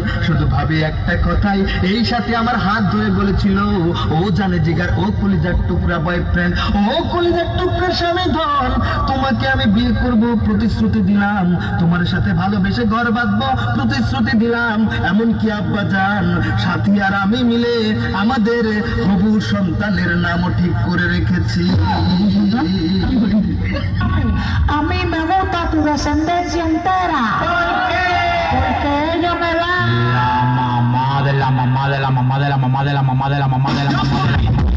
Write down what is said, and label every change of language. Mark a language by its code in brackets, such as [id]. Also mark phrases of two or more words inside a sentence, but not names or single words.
[bn] শুধু ভাবি একটা কথাই, এই সাথে আমার হাত ধরে বলেছিল, ও জানে জিগার, ও কলিজার টুকরা বয়ফ্রেন্ড, ও কলিজার টুকরা স্বামী ধন, তোমাকে আমি বিয়ে করব প্রতিশ্রুতি দিলাম, তোমার সাথে ভালোবেসে ঘর বাঁধবো প্রতিশ্রুতি দিলাম। এমনকি আব্বাজান সাথী আর আমি মিলে আমাদের হবু সন্তানের নামও ঠিক করে রেখেছি। [es] A mí me gusta tu descendencia entera. Porque ella me da. La mamá de la mamá de la mamá de la mamá de la mamá de la mamá de la mamá de la mamá.